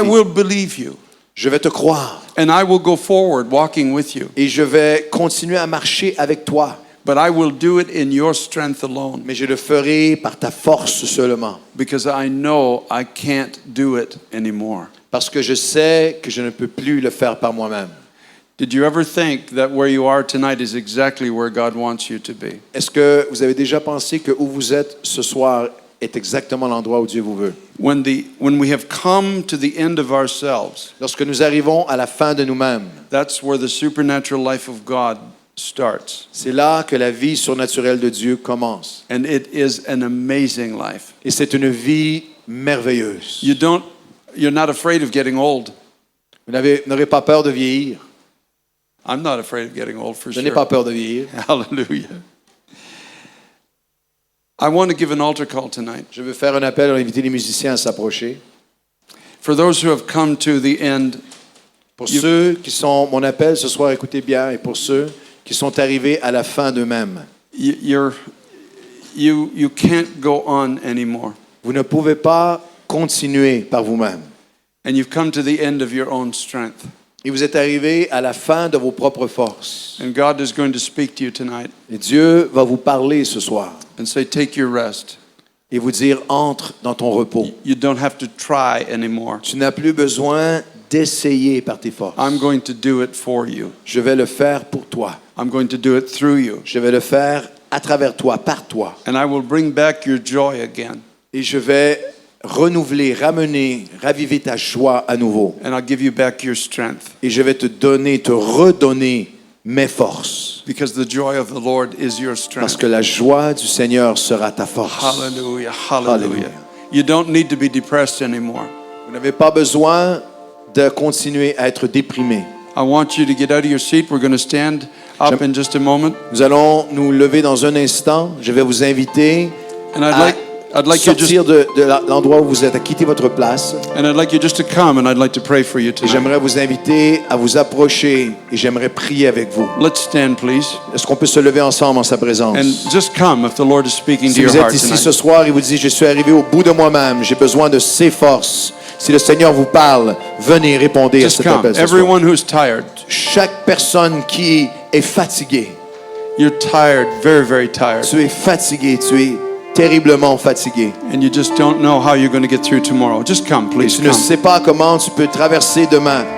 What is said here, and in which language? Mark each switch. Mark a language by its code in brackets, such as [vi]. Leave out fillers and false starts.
[en] I vie. will believe you [fr] Je vais te croire [en] and I will go forward walking with you, [fr] et je vais continuer à marcher avec toi, [en] but I will do it in your strength alone [fr] mais je le ferai par ta force seulement. [en] because I know I can't do it anymore. [fr] Parce que je sais que je ne peux plus le faire par moi-même. [en] Did you ever think that where you are tonight is exactly where God wants you to be? [fr] Est-ce que vous avez déjà pensé que où vous êtes ce soir est exactement l'endroit où Dieu vous veut? [en] When we have come to the end of ourselves, [fr] Lorsque nous arrivons à la fin de nous-mêmes, [en] that's where the supernatural life of God starts. [fr] c'est là que la vie surnaturelle de Dieu commence. [en] And it is an amazing life. [fr] Et c'est une vie merveilleuse. [en] You're not afraid of getting old. [fr] Vous n'aurez pas peur de vieillir. [en] I'm not afraid of getting old for [fr] Je n'ai pas [en] sure. [fr] peur de vieillir. [en] Hallelujah. I want to give an altar call tonight. [fr] Je veux faire un appel à inviter les musiciens à s'approcher. [en] For those who have come to the end, [fr] Pour ceux qui sont, mon appel ce soir, écoutez bien, et pour ceux qui sont arrivés à la fin d'eux-mêmes. [en] you can't go on anymore. [fr] Vous ne pouvez pas continuer par vous-même. [en] And you've come to the end of your own strength. [fr] Et vous êtes arrivé à la fin de vos propres forces. [en] And God is going to speak to you tonight [fr] Et Dieu va vous parler ce soir [en] and say, take your rest. [fr] et vous dire, entre dans ton repos. [en] You don't have to try anymore. [fr] Tu n'as plus besoin d'essayer par tes forces. [en] I'm going to do it for you. [fr] Je vais le faire pour toi. [en] I'm going to do it through you. [fr] Je vais le faire à travers toi, par toi. [en] And I will bring back your joy again. [fr] Et je vais renouveler, ramener, raviver ta joie à nouveau. [en] And I'll give you back your strength. [fr] Et je vais te donner, te redonner mes forces. [en] Because the joy of the Lord is your [fr] Parce [en] strength. [fr] que la joie du Seigneur sera ta force. [en] Hallelujah, hallelujah. Hallelujah. You don't need to be depressed anymore. [fr] Vous n'avez pas besoin de continuer à être déprimé. [en] I want you to get out of your seat. We're going to stand up in just a moment. [fr] Nous allons nous lever dans un instant. Je vais vous inviter [en] And [fr] à [en] I'd like you just [fr] sortir de l'endroit où vous êtes, à quitter votre place. [en] and I'd like you just to come and I'd like to pray for you [fr] Et [en] tonight. [fr] j'aimerais vous inviter à vous approcher et j'aimerais prier avec vous. [en] Let's stand, please. [fr] Est-ce qu'on peut se lever ensemble en sa présence? [en] And just come if the Lord is speaking to [fr] Si [en] your [fr] vous êtes ici [en] tonight. [fr] ce soir et vous dites, je suis arrivé au bout de moi-même, j'ai besoin de ses forces. Si le Seigneur vous parle, venez, répondez à [en] Just [fr] cet [en] come. [fr] appel ce soir. [en] Everyone who's tired, [fr] Chaque personne qui est fatiguée, [en] you're tired, very, very tired, [fr] tu es fatigué, tu es terriblement fatigué. [en] and you just don't know how you're going to get through tomorrow. Just come, [fr] Et [en] please. [fr] tu ne [en] Come. [fr] sais pas comment tu peux traverser demain.